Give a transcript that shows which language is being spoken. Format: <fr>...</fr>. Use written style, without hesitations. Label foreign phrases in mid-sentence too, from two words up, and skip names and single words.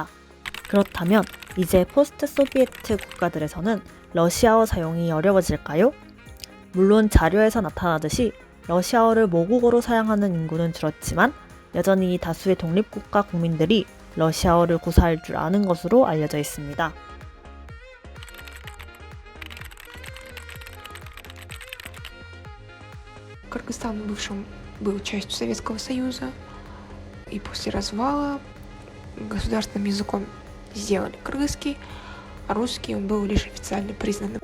<ko>그렇다면 이제 포스트 소비에트 국가들에서는 러시아어 사용이 어려워질까요? 물론 자료에서 나타나듯이 러시아어를 모국어로 사용하는 인구는 줄었지만 여전히 다수의 독립국가 국민들이 러시아어를 구사할 줄 아는 것으로 알려져 있습니다.</ko> <ru>Кыргызстан был частью Советского Союза, и после развала государственным языком сделали кыргызский, а русский он был лишь официально признанным.</ru>